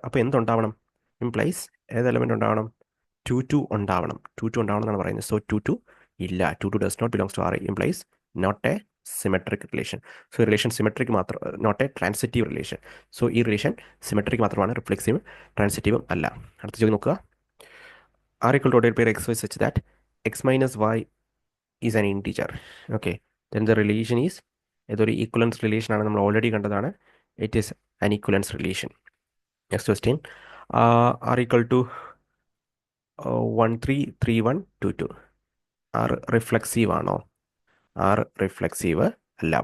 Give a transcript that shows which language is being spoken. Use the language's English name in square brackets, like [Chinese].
[Malayalam] അപ്പോൾ എന്തുണ്ടാവണം? ഇംപ്ലൈസ് ഏത് എലമെൻ്റ് ഉണ്ടാവണം? 2 2 ഉണ്ടാവണം. 2 2 ഉണ്ടാവണം എന്നാണ് പറയുന്നത്. [English] So 2 2 ഇല്ല, 2 2 does not belongs to R, implies not a symmetric relation. [Malayalam] So relation symmetric മാത്രം, [English] Not a transitive relation. [Malayalam] So ഈ റിലേഷൻ സിമെട്രിക് മാത്രമാണ്, റിഫ്ലെക്സീവ് ട്രാൻസിറ്റീവും അല്ല. അടുത്ത ചോദ്യം നോക്കുക. [English] R equal to ordered pair xy such that x minus y is an integer. Okay, then the relation is [Malayalam] ഏതൊരു equivalence relation ആണ്, നമ്മൾ ഓൾറെഡി കണ്ടതാണ്. [English] It is an equivalence relation. Next question, R equal to 1 3 3 1 2 2. [Malayalam] R reflexive ആണോ? R reflexive അല്ല.